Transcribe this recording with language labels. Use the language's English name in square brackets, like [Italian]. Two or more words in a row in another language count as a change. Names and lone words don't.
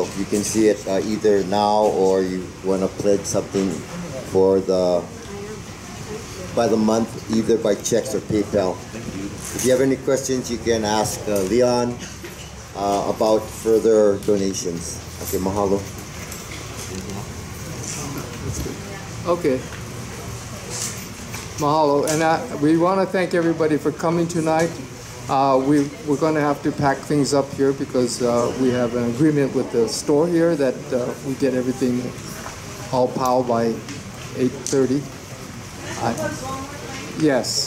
[English] You can see it either now or you want to pledge something for by the month, either by checks or PayPal. If you have any questions, you can ask Leon about further donations. Okay, mahalo. Okay. Mahalo. And we want to thank everybody for coming tonight. We're going to have to pack things up here because we have an agreement with the store here that we get everything all piled by 8:30. Yes.